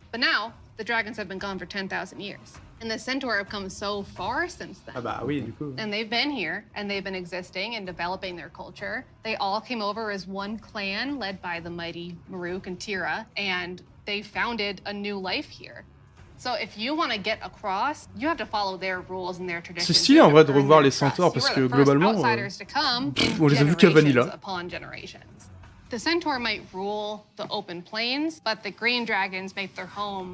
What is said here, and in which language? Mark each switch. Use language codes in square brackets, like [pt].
[en] But now, the dragons have been gone for 10,000 years. And the centaur have come so far since then. [fr] Ah bah oui, du coup. [en] And they've been here, and they've been existing and developing their culture. They all came over as one clan led by the mighty Maruk and Tira, and they founded a new life here. So if you want to get across, you have to follow their rules and their traditions. [fr] C'est stylé en vrai de revoir les centaures parce que globalement, [en] Outsiders to come [fr] on les a vus qu'à Vanilla. [en] generations upon generations. The centaur might rule the open plains, but the green dragons make their home.